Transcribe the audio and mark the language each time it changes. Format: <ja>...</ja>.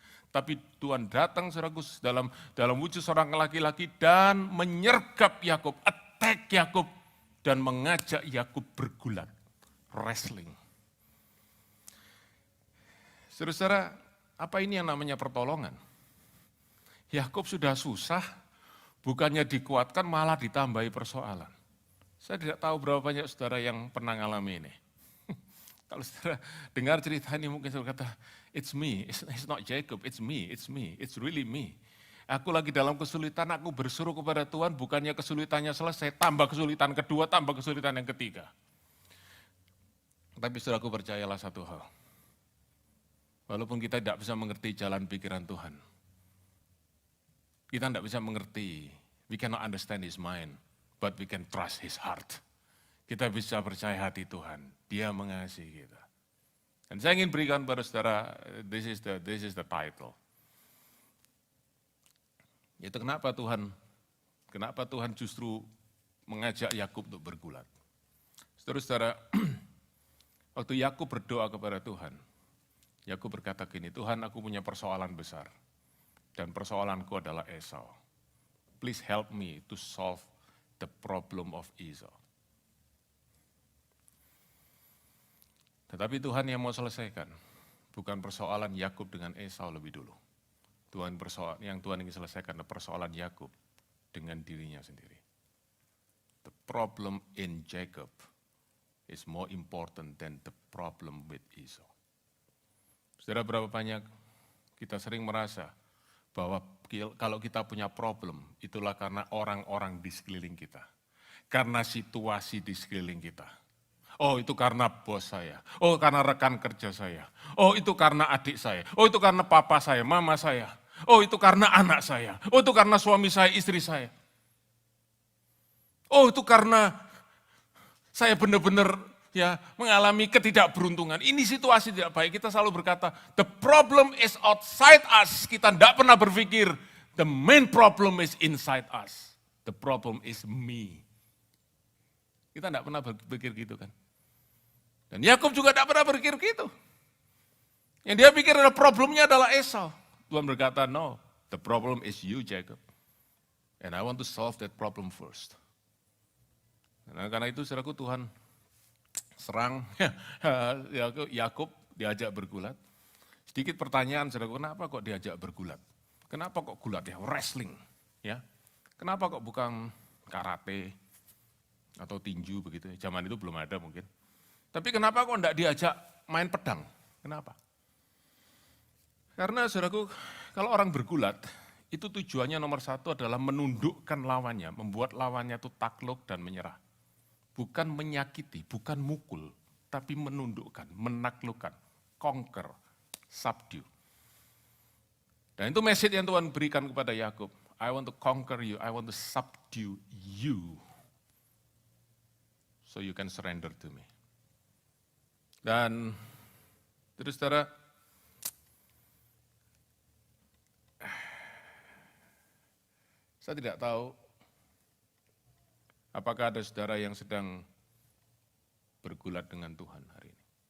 <id>Tapi Tuhan datang, saudaraku, dalam wujud seorang laki-laki dan menyergap Yakub, attack Yakub, dan mengajak Yakub bergulat, wrestling. Saudara-saudara, apa ini yang namanya pertolongan? Yakub sudah susah, bukannya dikuatkan malah ditambahi persoalan. Saya tidak tahu berapa banyak saudara yang pernah ngalami ini. Kalau saudara dengar cerita ini mungkin saudara kata,</id> <en>it's me, it's not Jacob, it's me, it's really me.</en> <id>Aku lagi dalam kesulitan, aku berseru kepada Tuhan, bukannya kesulitannya selesai, tambah kesulitan kedua, tambah kesulitan yang ketiga. Tapi saudaraku, percayalah satu hal, walaupun kita tidak bisa mengerti jalan pikiran Tuhan, kita tidak bisa mengerti,</id> <en>we cannot understand His mind, but we can trust His heart.</en> <id>Kita bisa percaya hati Tuhan, Dia mengasihi kita. Dan saya ingin berikan pada saudara,</id> <en>this is the title.</en> <id>Itu kenapa Tuhan justru mengajak Yakub untuk bergulat. Saudara-saudara, waktu Yakub berdoa kepada Tuhan, Yakub berkata gini, Tuhan, aku punya persoalan besar. Dan persoalanku adalah Esau.</id> <en>Please help me to solve the problem of Esau.</en> <id>Tetapi Tuhan yang mau selesaikan, bukan persoalan Yakub dengan Esau lebih dulu. Yang Tuhan ingin selesaikan adalah persoalan Yakub dengan dirinya sendiri.</id> <en>The problem in Jacob is more important than the problem with Esau.</en> <id>Saudara, berapa banyak kita sering merasa bahwa kalau kita punya problem, itulah karena orang-orang di sekeliling kita. Karena situasi di sekeliling kita. Oh, itu karena bos saya. Oh, karena rekan kerja saya. Oh, itu karena adik saya. Oh, itu karena papa saya, mama saya. Oh, itu karena anak saya. Oh, itu karena suami saya, istri saya. Oh, itu karena saya benar-benar mengalami ketidakberuntungan. Ini situasi tidak baik. Kita selalu berkata,</id> <en>the problem is outside us.</en> <id>Kita tidak pernah berpikir,</id> <en>the main problem is inside us. The problem is me.</en> <id>Kita tidak pernah berpikir gitu kan. Dan Yakub juga tidak pernah berpikir gitu. Yang dia pikir adalah problemnya adalah Esau. Tuhan berkata,</id> <en>no, the problem is you, Jacob. And I want to solve that problem first.</en> <id>Nah, karena itu saudaraku, Tuhan serang Yakub, diajak bergulat. Sedikit pertanyaan saudaraku, kenapa kok diajak bergulat? Kenapa kok gulat ya? Wrestling. Ya. Kenapa kok bukan karate atau tinju begitu? Zaman itu belum ada mungkin. Tapi kenapa kok enggak diajak main pedang? Kenapa? Karena saudaraku, kalau orang bergulat, itu tujuannya nomor satu adalah menundukkan lawannya, membuat lawannya itu takluk dan menyerah. Bukan menyakiti, bukan mukul, tapi menundukkan, menaklukkan, conquer, subdue. Dan itu message yang Tuhan berikan kepada Yakub.</id> <en>I want to conquer you, I want to subdue you. So you can surrender to me.</en> <id>Dan terus saudara, saya tidak tahu apakah ada saudara yang sedang bergulat dengan Tuhan hari ini.</id>